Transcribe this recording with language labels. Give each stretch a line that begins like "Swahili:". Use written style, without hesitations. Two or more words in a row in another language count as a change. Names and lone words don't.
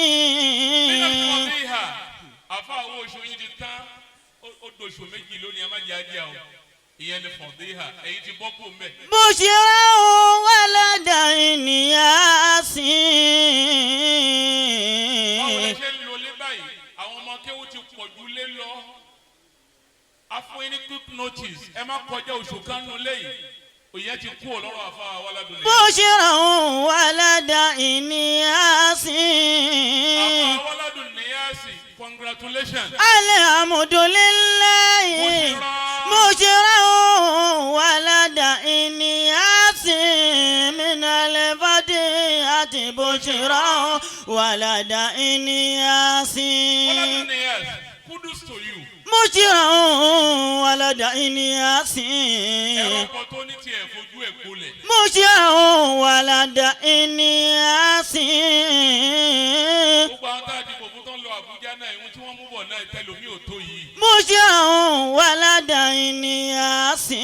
Yoruba: minal fadhiha àfa àwọn oṣù yìí ti tán ó dòṣù méjì lónìí ẹ má jẹ ajá o ìyẹn ni fadhiha èyí ti bọ́ kú mẹ́. bushiro wàládà ìníyàsí. báwo lè ṣe ń lo lé báyìí àwọn ọmọ kéwù ti pọ̀ jù lé lọ afún yín ní
English: quick notice
Yoruba: ẹ má kọjá oṣù kan nù lẹ́yìn òye ti kú ọlọ́run àfa awọ́ládùn níyàsí. bushiro wàládà ìníyàsí. àfa awọ́ládùn níyàsí congratulations. alhamdulillahi bushiro wàládà ìníyàsí. minale fọdí àti bushiro wàládà ìníyàsí. awọ́ládùn níyàsí
English: kudos to you.
Yoruba: bushiro wàládà ìníyàsí. ẹ̀rọ ọkọ̀ tó ní tiẹ̀ fojú ẹ̀ gbolẹ̀. bushiro wàládà ìníyàsí. gbogbo àwọn tá a dìbò fún tó ń lọ Àbújá náà ìwọ̀n tí wọ́n mú bọ̀ náà tẹlomi ò tó yìí. bushiro wàládà ìníyàsí.